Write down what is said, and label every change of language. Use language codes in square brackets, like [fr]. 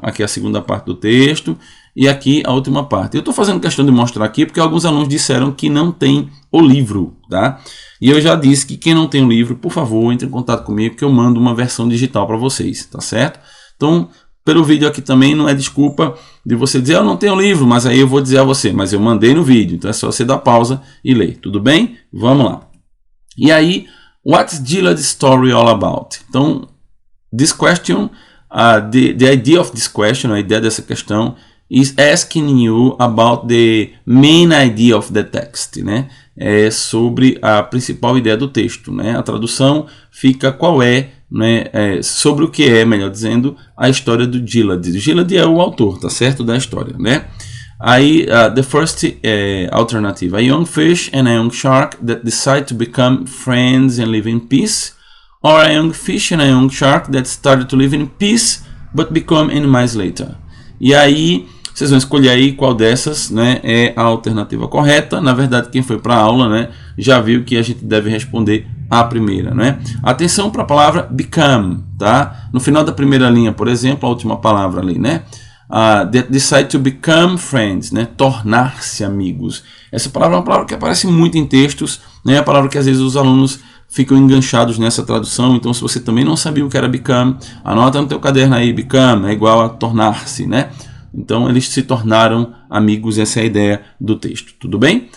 [pt] Aqui é a segunda parte do texto. E aqui a última parte. Eu estou fazendo questão de mostrar aqui porque alguns alunos disseram que não tem o livro, tá? E eu já disse que quem não tem o livro, por favor, entre em contato comigo que eu mando uma versão digital para vocês, tá certo? Então, pelo vídeo aqui também não é desculpa de você dizer eu não tenho o livro, mas aí eu vou dizer a você, mas eu mandei no vídeo. Então é só você dar pausa e ler, tudo bem? Vamos lá. [en] E aí, what's Gilead's story all about? Então, this question, the idea of this question, [pt] a ideia dessa questão, [en] is asking you about the main idea of the text, né? [pt] É sobre a principal ideia do texto, né? A tradução fica qual é, né? Sobre o que é, melhor dizendo, a história do Gilead. Gilead é o autor, tá certo? Da história, né? [en] Aí, the first alternative, a young fish and a young shark that decide to become friends and live in peace, or a young fish and a young shark that started to live in peace but become enemies later. [pt] E aí, vocês vão escolher aí qual dessas, né, é a alternativa correta. Na verdade, quem foi para a aula, né, já viu que a gente deve responder a primeira, né? Atenção para a palavra become, tá? No final da primeira linha, por exemplo, a última palavra ali, né? [en] Decide to become friends, né? [pt] Tornar-se amigos. Essa palavra é uma palavra que aparece muito em textos, né? É a palavra que às vezes os alunos ficam enganchados nessa tradução. Então, se você também não sabia o que era become, anota no teu caderno aí, become é igual a tornar-se, né? Então, eles se tornaram amigos, essa é a ideia do texto, tudo bem?